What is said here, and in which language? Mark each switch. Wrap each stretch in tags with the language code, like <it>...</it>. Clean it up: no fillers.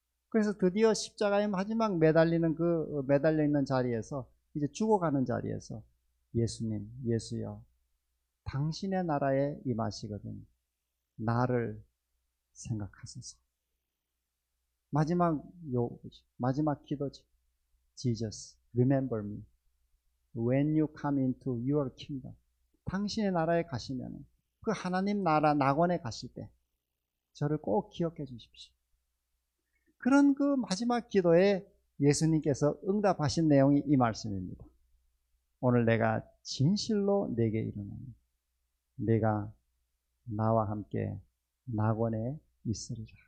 <ko>그래서 드디어 십자가에 마지막 매달리는 그 매달려 있는 자리에서 이제 죽어가는 자리에서 예수님, 예수여, 당신의 나라에 임하시거든 나를 생각하소서. 마지막 기도지.</ko> <en>Jesus, remember me when you come into your kingdom.</en> <ko>당신의 나라에 가시면 그 하나님 나라 낙원에 가실 때 저를 꼭 기억해 주십시오. 그런 그 마지막 기도에 예수님께서 응답하신 내용이 이 말씀입니다. 오늘 내가 진실로 내게 이르노니 내가 나와 함께 낙원에 있으리라.</ko>